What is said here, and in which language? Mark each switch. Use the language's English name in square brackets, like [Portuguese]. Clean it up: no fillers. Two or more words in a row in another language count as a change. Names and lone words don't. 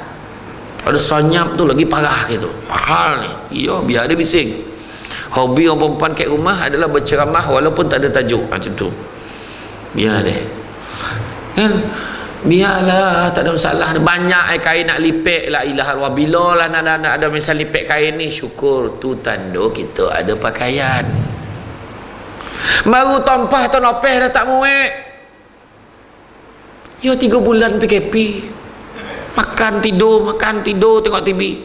[Malay] Ada senyap tu lagi parah gitu. Mahal ni. Ya, biar dia bising. Hobi orang perempuan kat rumah adalah berceramah walaupun tak ada tajuk macam tu. Biar dia. Kan? Biarlah, tak ada masalah. Banyak kain nak lipek, [Arabic] la ilaha illallah. [Malay] Bila lah nak ada misal lipek kain ni, syukur tu tanda kita ada pakaian. Baru tampah tahun lepas dah tak muat. Ya 3 bulan PKP. Makan tidur tengok TV.